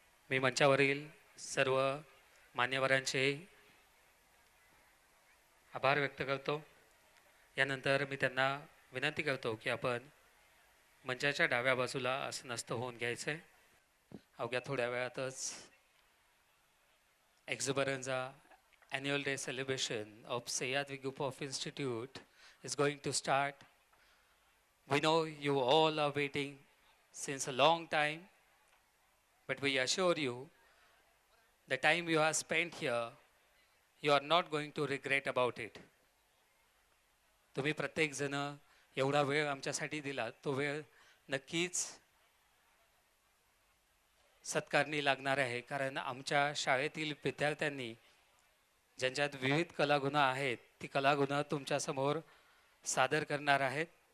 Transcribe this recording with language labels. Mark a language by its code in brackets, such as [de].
[mr] मी मंचावरील सर्व मान्यवरांचे आभार व्यक्त करतो. यानंतर मी त्यांना विनंती करतो की आपण मंचाच्या डाव्या बाजूला आसनस्थ होऊन घ्यायचं आहे. अवघ्या थोड्या वेळातच [en] Exuberanza annual day celebration of Sahyadri Group of Institute is going to start. We know you all are waiting since a long time, but we assure you the time you have spent here, you are not going to regret about it. [mr] तुम्ही प्रत्येक जण एवढा वेळ आमच्यासाठी दिला, तो वेळ नक्कीच सत्कारणी लागणार आहे, कारण आमच्या शाळेतील विद्यार्थ्यांनी ज्यांच्यात विविध कलागुण आहेत ती कलागुण तुमच्यासमोर सादर करणार आहेत.